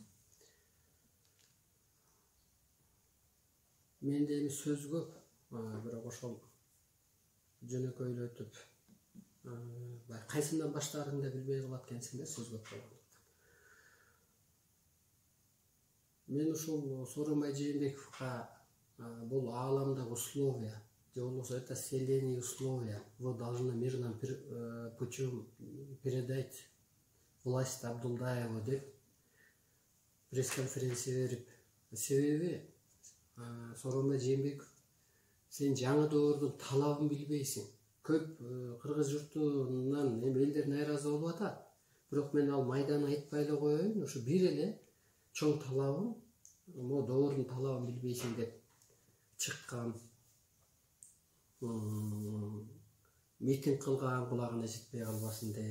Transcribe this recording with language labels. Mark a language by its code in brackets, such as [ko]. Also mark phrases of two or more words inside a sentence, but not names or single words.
[ky] Менде эми сөз көп, бирок ошол жөнөкөйлөтүп, кайсынан баштаарыңды билбей калат экенсиң да, сөз көп болгондуктан. Мен ушул Сооронбай Жээнбековго бул ааламдагы условия, же болбосо [ru] это вселенные условия, вы должны мирным путем передать власть [ky] Абдулдаеву деп пресс-конференция берип, себеби Сооронбай Жээнбеков, сен жаңы доордун талабын билбейсиң. Көп кыргыз журтунан элдер найразы болуп атат. Бирок мен ал майдан айтпай эле коеюн, ошо бир эле чоң талабым, могу доордун талабын билбейсиң деп чыккан, митинг кылган, кулагына жетпей калбасын деп.